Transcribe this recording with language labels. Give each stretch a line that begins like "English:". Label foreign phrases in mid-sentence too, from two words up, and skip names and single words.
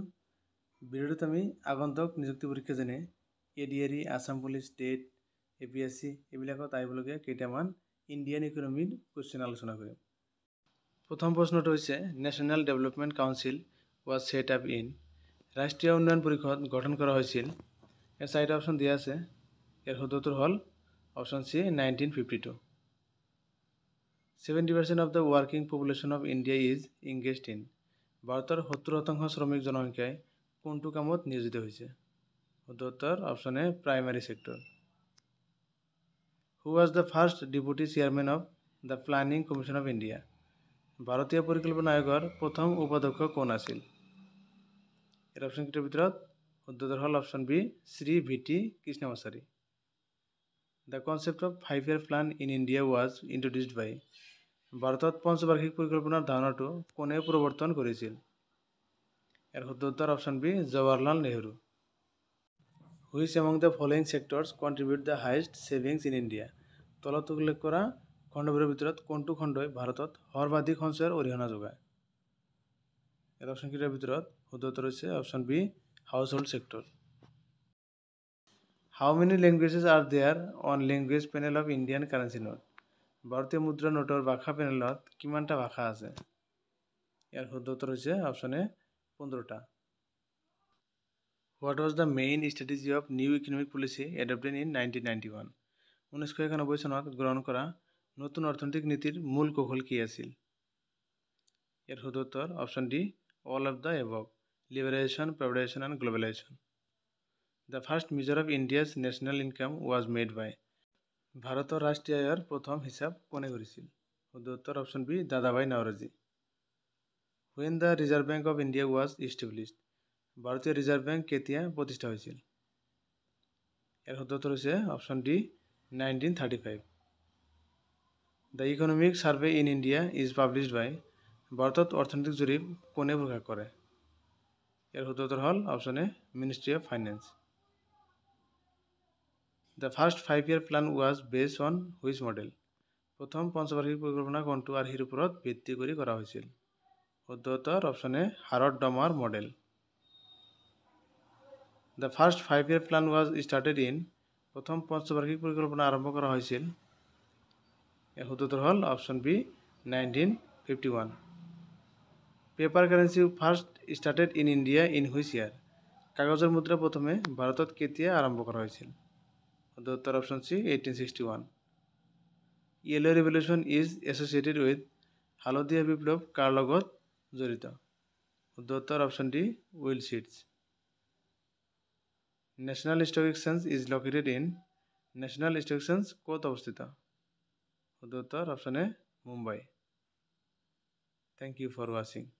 Assamese: ভিডিঅ'টোত আমি আগন্তুক নিযুক্তি পৰীক্ষা যেনে ADRE, আছাম পুলিচ, টেট, APSC এইবিলাকত আহিবলগীয়া কেইটামান
English: Indian economy question
Assamese: আলোচনা কৰিম। প্ৰথম প্ৰশ্নটো হৈছে
English: National Development Council was set up in.
Assamese: ৰাষ্ট্ৰীয় উন্নয়ন পৰিষদ গঠন কৰা হৈছিল। ইয়াৰ চাৰিটা অপশ্যন দিয়া আছে। ইয়াৰ শুদ্ধটো হ'ল অপশ্যন চি 1952।
English: 70% of the working population of India is engaged in।
Assamese: ভাৰতৰ 70% শ্ৰমিক জনসংখ্যাই কোনটো কামত নিয়োজিত হৈছে? শুদ্ধ উত্তৰ অপশ্যন এ
English: primary sector. Who was the first deputy chairman of the Planning Commission of India?
Assamese: ভাৰতীয় পৰিকল্পনা আয়োগৰ প্ৰথম উপাধ্যক্ষ কোন আছিল? ইয়াৰ অপশ্যনকেইটাৰ ভিতৰত শুদ্ধ উত্তৰ হ'ল অপশ্যন বি শ্ৰী VT কৃষ্ণমাচাৰী।
English: The concept of 5-year plan in India was introduced by।
Assamese: ভাৰতত পঞ্চবাৰ্ষিক পৰিকল্পনাৰ ধাৰণাটো কোনে প্ৰৱৰ্তন কৰিছিল? ইয়াৰ শুদ্ধ উত্তৰ অপশ্যন বি জৱাহৰলাল নেহৰু।
English: Which among the following sectors contribute the highest savings in India?
Assamese: তলত উল্লেখ কৰা খণ্ডবোৰৰ ভিতৰত কোনটো খণ্ডই ভাৰতত সৰ্বাধিক সঞ্চয়ৰ অৰিহণা যোগায়? ইয়াৰ অপশ্যনকেইটাৰ ভিতৰত শুদ্ধ উত্তৰ হৈছে অপশ্যন বি
English: household sector. How many languages are there on language panel of Indian currency note?
Assamese: ভাৰতীয় মুদ্ৰা নোটৰ ভাষা পেনেলত কিমানটা ভাষা আছে? ইয়াৰ শুদ্ধ উত্তৰ হৈছে অপশ্যন এ 15টা।
English: What was the main strategy of new economic policy adopted in 1991?
Assamese: 1991 চনত গ্ৰহণ কৰা নতুন অৰ্থনৈতিক নীতিৰ মূল কৌশল কি আছিল? ইয়াৰ শুদ্ধ উত্তৰ অপশ্যন ডি
English: all of the above, liberalization, privatization and globalization. The first measure of India's national income was made by।
Assamese: ভাৰতৰ ৰাষ্ট্ৰীয় আয়ৰ প্ৰথম হিচাপ কোনে কৰিছিল? শুদ্ধ উত্তৰ অপশ্যন বি দাদাভাই নওৰোজী।
English: When the Reserve Bank of India was established?
Assamese: ভাৰতীয় ৰিজাৰ্ভ বেংক কেতিয়া প্ৰতিষ্ঠা হৈছিল? ইয়াৰ শুদ্ধ উত্তৰ হৈছে অপশ্যন ডি 1935।
English: The Economic Survey in India is published by।
Assamese: ভাৰতত অৰ্থনৈতিক জৰীপ কোনে প্ৰকাশ কৰে? ইয়াৰ শুদ্ধ উত্তৰ হ'ল অপশ্যন এ মিনিষ্ট্ৰী অফ ফাইনেন্স।
English: The first 5-year plan was based on which model?
Assamese: প্ৰথম পঞ্চবাৰ্ষিক পৰিকল্পনা কোনটো আৰ্হিৰ ওপৰত ভিত্তি কৰি কৰা হৈছিল? শুদ্ধ উত্তৰ অপশ্যন এ হাৰড ডমাৰ মডেল।
English: The first 5-year plan was started in।
Assamese: প্ৰথম পঞ্চবাৰ্ষিক পৰিকল্পনা আৰম্ভ কৰা হৈছিল। ইয়াৰ শুদ্ধ উত্তৰ হ'ল অপশ্যন বি 1951।
English: paper currency first started in India in which year?
Assamese: কাগজৰ মুদ্ৰা প্ৰথমে ভাৰতত কেতিয়া আৰম্ভ কৰা হৈছিল? শুদ্ধ উত্তৰ অপশ্যন চি 1861।
English: Yellow Revolution is associated with।
Assamese: হালধীয়া বিপ্লৱ কাৰ লগত জড়িত? শুদ্ধ উত্তৰ অপশ্যন ডি
English: oil seeds. National Stock Exchange is located in।
Assamese: নেশ্যনেল ষ্টক এক্সচেঞ্জ ক'ত অৱস্থিত? শুদ্ধ উত্তৰ অপশ্যন এ মুম্বাই।
English: thank you for watching.